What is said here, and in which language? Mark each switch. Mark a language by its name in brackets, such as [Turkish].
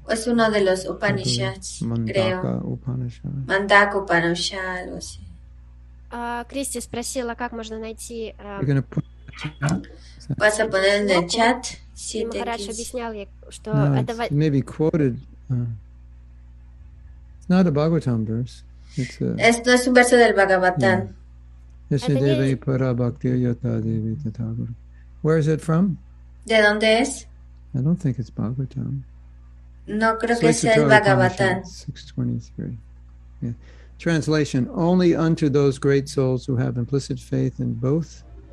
[Spanish] Es uno de los Upanishads, creo. Mandaka Upanishad. Mandaka Upanishad, algo así. [Russian] Кристи спросила, как можно найти [English] You're going to put [Spanish] Vas a poner en el chat. [Russian] И Махарадж объяснял ей, что no, это... [English] it's maybe quoted. It's not a Bhagavatam verse. It's a, [Spanish] Esto es un verso del Bhagavatam. [Sanskrit] Yashadevi para bhaktir yata devi tathagur. [English] Where is it from? [Spanish] ¿De dónde es? [English] I don't think it's Bhagavatam. [Spanish] No creo que sea el Bhagavatam. [English] 623. Yeah. Translation: only unto those great souls who have implicit faith in both.